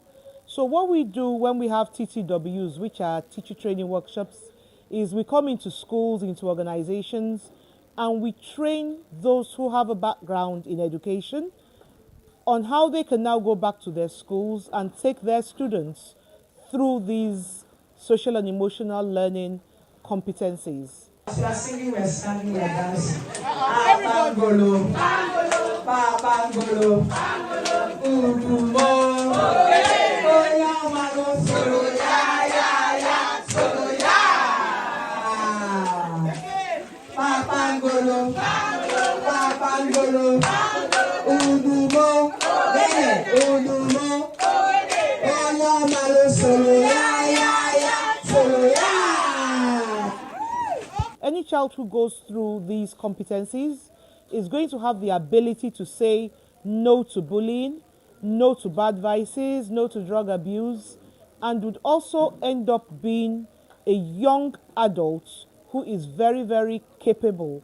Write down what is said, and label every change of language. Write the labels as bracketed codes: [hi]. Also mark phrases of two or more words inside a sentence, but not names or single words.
[en] So what we do when we have TTWs, which are teacher training workshops, is we come into schools, into organizations, and we train those who have a background in education on how they can now go back to their schools and take their students through these social and emotional learning competencies. As we are singing, we are standing, we are dancing. Bangolo, bangolo, udumo. Oya mago solo ya ya solo ya. Bangolo, bangolo, udumo, udumo. Oya mago solo ya solo ya. Any child who goes through these competencies is going to have the ability to say no to bullying, no to bad vices, no to drug abuse, and would also end up being a young adult who is very, very capable.